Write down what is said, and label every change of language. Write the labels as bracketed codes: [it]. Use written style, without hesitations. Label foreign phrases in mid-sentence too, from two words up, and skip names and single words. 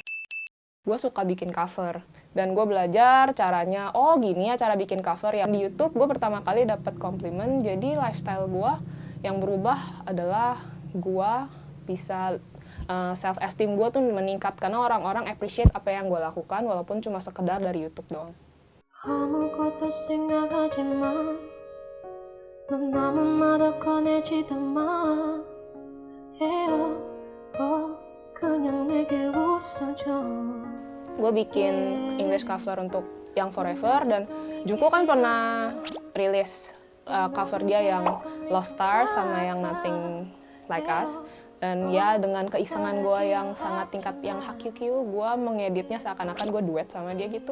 [id] Gue suka bikin cover dan gue belajar caranya, oh gini ya cara bikin cover. Yang di YouTube gue pertama kali dapat komplimen, jadi lifestyle gue yang berubah adalah gue bisa [en] self esteem [id] gue tuh meningkat karena orang-orang appreciate apa yang gue lakukan walaupun cuma sekedar dari YouTube doang. [ko] 아무것도 생각하지 마. 넌 아무마다 꺼내지도 마. 그냥 내게 웃어줘. [id] Gue bikin [en] English cover [id] untuk Young Forever dan Jungkook kan pernah rilis cover dia yang Lost Stars sama yang Nothing Like Us. Dan ya dengan keisengan gue yang sangat tingkat yang HQQ, gue mengeditnya seakan-akan gue duet sama dia gitu.